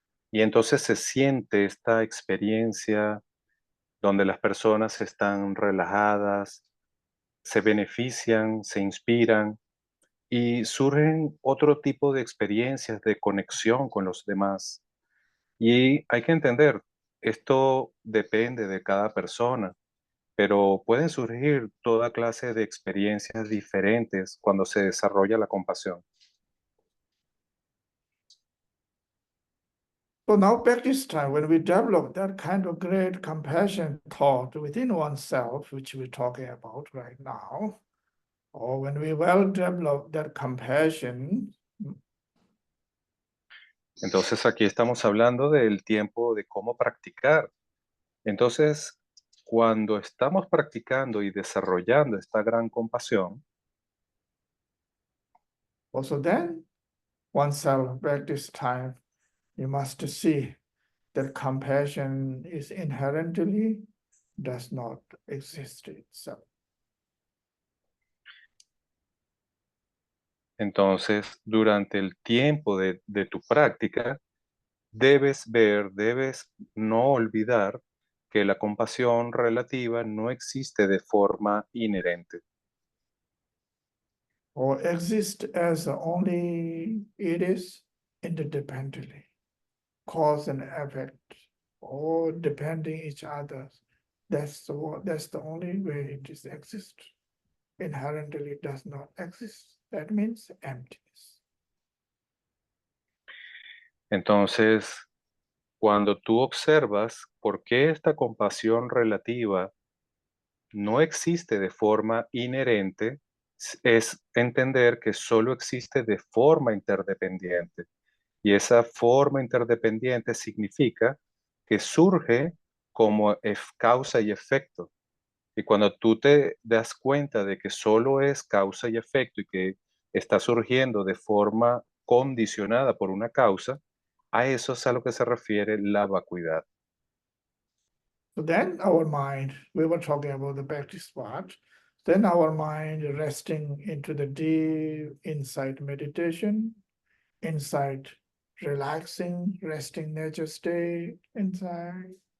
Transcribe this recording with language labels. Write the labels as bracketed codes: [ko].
[es] Y entonces se siente esta experiencia donde las personas están relajadas, se benefician, se inspiran y surgen otro tipo de experiencias de conexión con los demás. Y hay que entender, esto depende de cada persona, pero pueden surgir toda clase de experiencias diferentes cuando se desarrolla la compasión. [en] So now back this time, when we develop that kind of great compassion thought within oneself, which we're talking about right now, or when we well develop that compassion, [es] Entonces aquí estamos hablando del tiempo de cómo practicar. Entonces, cuando estamos practicando y desarrollando esta gran compasión, [en] also then oneself back this time, you must see that compassion is inherently does not exist itself. [es] entonces durante el tiempo de tu práctica, debes ver, debes no olvidar que la compasión relativa no existe de forma inherente. [en] Or exist as only it is interdependently, cause and effect, or depending each other. That's the only way it is exist. Inherently does not exist. That means emptiness. [es] Entonces, cuando tú observas por qué esta compasión relativa no existe de forma inherente, es entender que solo existe de forma interdependiente. Y esa forma interdependiente significa que surge como causa y efecto. Y cuando tú te das cuenta de que solo es causa y efecto y que está surgiendo de forma condicionada por una causa, a eso es a lo que se refiere la vacuidad. [en] So then our mind, we were talking about the practice part, then our mind resting into the deep insight meditation, insight relaxing, resting nature state inside.